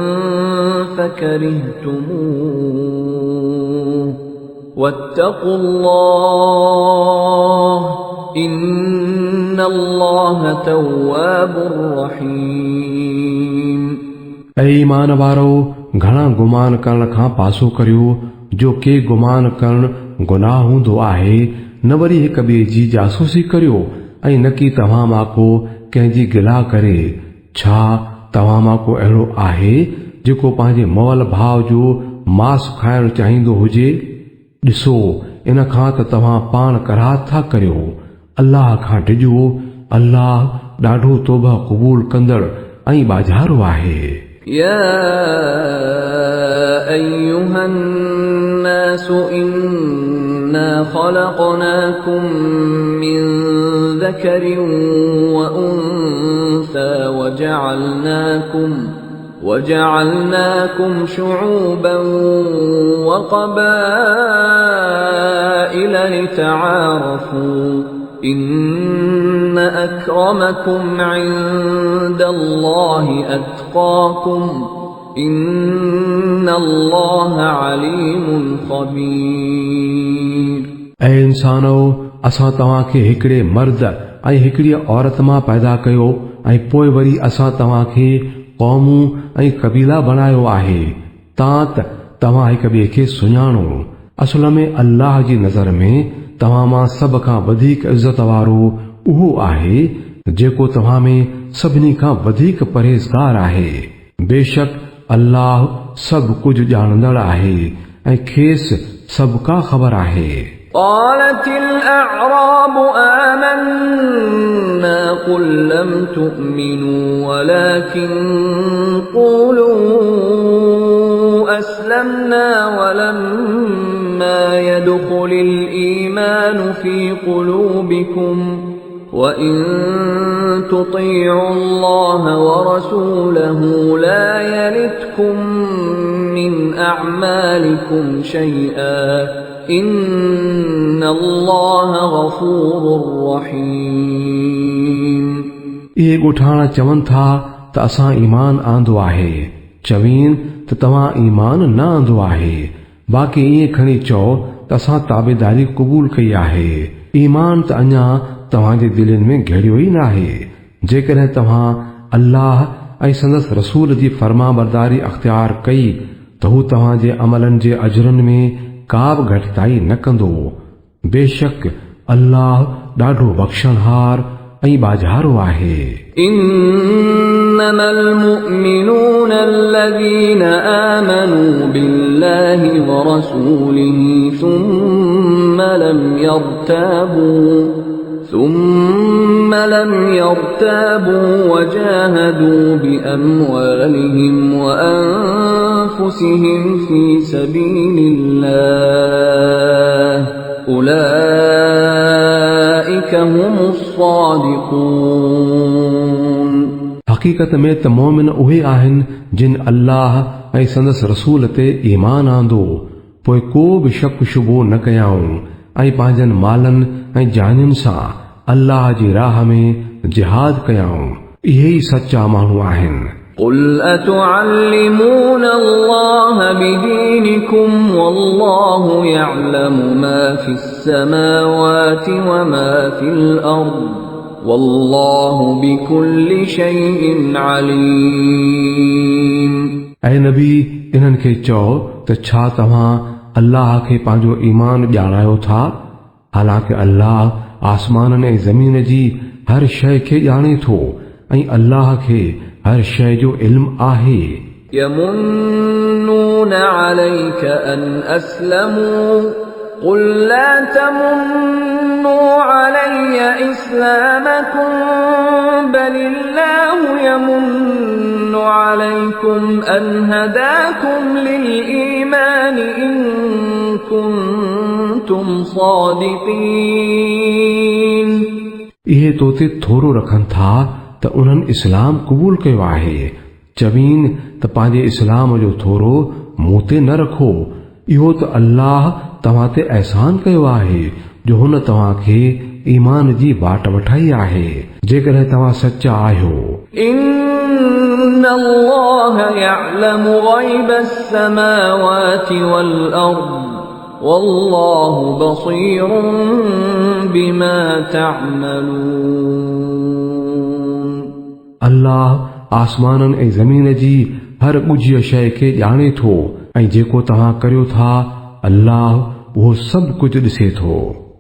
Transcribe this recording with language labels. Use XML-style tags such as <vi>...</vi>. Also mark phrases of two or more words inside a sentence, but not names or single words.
<ar>فكرهتموه واتقوا الله إن الله تواب رحيم।</ar> <sd>ऐं ईमान वारो घणा गुमान करण खां पासो करियो जो के गुमान करण गुनाह हूंदो आहे। न वरी हिक ॿिए जी जासूसी करियो ऐं न की तव्हां मां को कंहिंजी गिला करे। छा तव्हां मां को अहिड़ो आहे जेको पंहिंजे मवल भाउ जो मांस खाइणु चाहींदो हुजे? ॾिसो इन खां त तव्हां पाण कराहत था करियो। अल्लाह खां डिॼो, अल्लाह ॾाढो तौबा क़बूल कंदड़ ऐं बाज़ारो आहे।</sd> <ar>يا أيها الناس إن إنا خلقناكم من ذكر وأنثى وجعلناكم شعوبا وقبائل لتعارفوا إن أكرمكم عند الله أتقاكم إن الله عليم خبير.</ar> <sd>ऐं इंसानो, असां तव्हांखे हिकिड़े मर्द ऐं हिकिड़ी औरत मां पैदा कयो ऐं पोइ वरी असां तव्हांखे क़ौमूं ऐं कबीला बणायो आहे तव्हां हिक ॿिए खे सुञाणो. असल में अल्लाह जी नज़र में तव्हां मां सभ खां वधीक इज़त वारो उहो आहे जेको तव्हां में सभिनी खां वधीक परहेज़गार आहे. बेशक अल्लाह सभु कुझु ॼाणंदड़ आहे ऐं खेसि सभ का ख़बर आहे.</sd> <ar>قالت الأعراب آمنا قل لم تؤمنوا ولكن قولوا أسلمنا ولما يدخل الإيمان في قلوبكم وإن تطيعوا الله ورسوله لا يلتكم من أعمالكم شيئا إن الله غفور رحيم.</ar> <sd>इहे ॻोठाणा चवनि था त असां ईमान आंदो आहे. चवीन त तव्हां ईमान न आंदो आहे. बाक़ी ईअं खणी चओ त असां ताबेदारी क़बूल कई आहे. ईमान त अञा तव्हांजे दिलनि में घेड़ियो ई न आहे. जेकॾहिं तव्हां अल्लाह ऐं संदसि रसूल जी फर्माबरदारी अख़्तियार कई त हू तव्हांजे अमलनि जे अजरनि में का बि घटिताई न कंदो. बेशक अल्लाह ॾाढो बख़्शणहार ऐं बाज़ारो आहे.</sd> <ar>إنما المؤمنون الذين آمنوا بالله ورسوله ثم لم يرتابوا وجاهدوا بأموالهم وأنفسهم في سبيل الله أولئك هم الصادقون.</ar> <sd>हक़ीक़त में त मोमिन उहे आहिनि जिन अल्लाह ऐं संदसि रसूल ते ईमान आंदो पोइ को बि शक शुबो न कयाऊं ऐं पंहिंजनि मालनि ऐं जानियुनि सां अल्लाह जी राह में जिहाद कयाऊं. इहे ई सच्चा माण्हू आहिनि.</sd> <ar>قل أتعلمون الله بدينكم والله يعلم ما في السماوات وما في الأرض والله بكل شيء عليم.</ar> <sd>ऐं नबी इन्हनि खे चओ त छा तव्हां अल्लाह खे पंहिंजो ईमान ॼाणायो था? हालांकि अल्लाह आसमाननि ऐं ज़मीन जी हर शइ खे ॼाणे थो ऐं अल्लाह खे हर शइ जो इल्म आहे.</sd> <ar>يمنون عليك أن أسلموا قل لا تمنوا علي إسلامكم بل الله يمن عليكم أن هداكم للإيمان إن كنتم صادقين.</ar> <sd>इहे तोते थोरो रखनि था त उन्हनि इस्लाम क़बूल कयो आहे. चवीन त पंहिंजे इस्लाम जो थोरो मूं ते न रखो. इहो त अल्लाह तव्हां ते अहसान कयो आहे जो हुन तव्हांखे ईमान जी बाट वठाई आहे जेकॾहिं तव्हां सचा आहियो.</sd> <ar>إن الله يعلم غيب السماوات والأرض والله بصير بما تعملون.</ar> <sd>अल्लाह आसमाननि ऐं ज़मीन जी हर ॻुझीअ शइ खे ॼाणे थो ऐं जेको तव्हां करियो था अल्लाह उहो सभु कुझु ॾिसे थो.</sd>